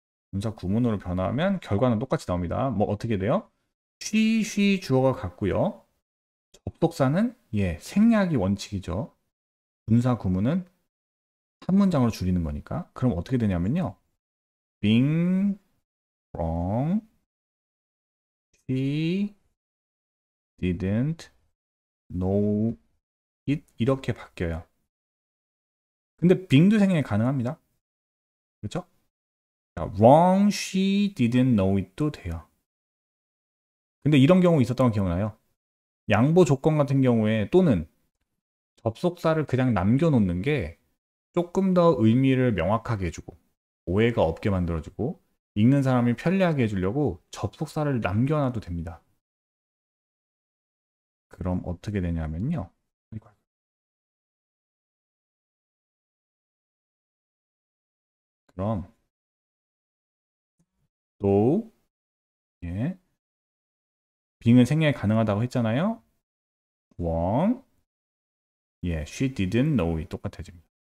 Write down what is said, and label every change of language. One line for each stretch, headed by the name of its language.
Korean: 분사 구문으로 변화하면 결과는 똑같이 나옵니다. 뭐 어떻게 돼요? she 주어가 같고요. 접속사는 생략이 원칙이죠. 분사 구문은 한 문장으로 줄이는 거니까. 그럼 어떻게 되냐면요.
English: being wrong, she didn't know it
Korean: 이렇게 바뀌어요. 근데 being도 생략이 가능합니다. 그렇죠?
English: wrong, she didn't know it도
Korean: 돼요. 근데 이런 경우 있었던 거 기억나요? 양보 조건 같은 경우에 또는 접속사를 그냥 남겨놓는 게 조금 더 의미를 명확하게 해주고 오해가 없게 만들어주고 읽는 사람이 편리하게 해주려고 접속사를 남겨놔도 됩니다. 그럼 어떻게 되냐면요. 그럼 또 빙은 생략이 가능하다고 했잖아요.
English: wrong, she didn't know it
Korean: 똑같아집니다.